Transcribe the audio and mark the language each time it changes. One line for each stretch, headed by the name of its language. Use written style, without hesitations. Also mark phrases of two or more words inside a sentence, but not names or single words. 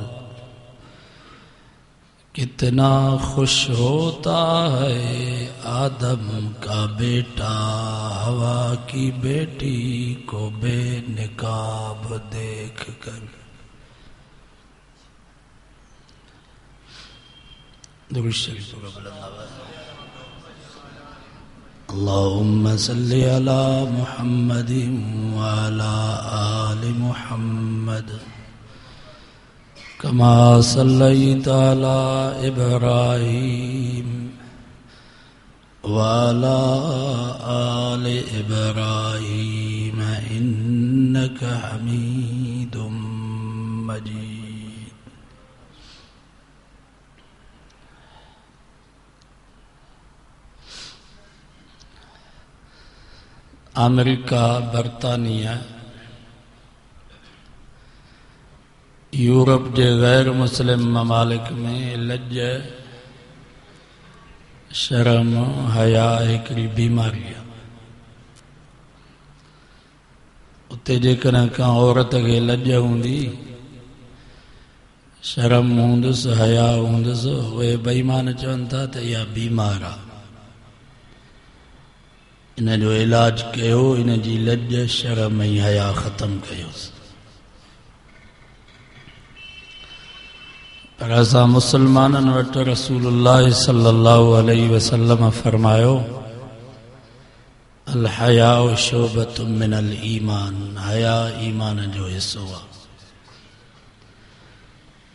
Urdu: کتنا خوش ہوتا ہے آدم کا بیٹا ہوا کی بیٹی کو بےنقاب دیکھ کر.
Arabic: اللهم صل على محمد وعلى آل محمد كما صليت على إبراهيم وعلى آل إبراهيم إنك حميد مجيد.
Sindhi: अमेरिका, बरतानिया, यूरोप के गैर मुस्लिम ममालिक में लज, शर्म, हया हिकिड़ी बीमारी आहे। उते जेकॾहिं का औरत खे लज हूंदी, शर्म हूंदुसि, हया हूंदुसि, उहे बेईमान चवनि था त इहा बीमार आहे। इन जो इलाज कयो, इन जी लज, शर्म ऐं हया ख़त्म कयोसि। पर असां मुसलमाननि वटि
Arabic: رسول الله صلى الله عليه وسلم
Sindhi: फरमायो,
Arabic: الحياء شعبة من الإيمان,
Sindhi: हया ईमान जो हिस्सो आहे।
Arabic: إذا فاتك الحياء فافعل ما شئت,
Sindhi: जॾहिं तोखे हया न हुजे त तूं जेको जी चाहे कर।
Arabic: قل للمؤمنين يغضوا من أبصارهم ويحفظوا فروجهم ذلك أزكى لهم إن الله خبير بما يصنعون. وقال النبي صلى الله عليه وسلم لعن الله الناظر والمنظور إليه. صدق الله وصدق رسوله النبي الصادق الأمين.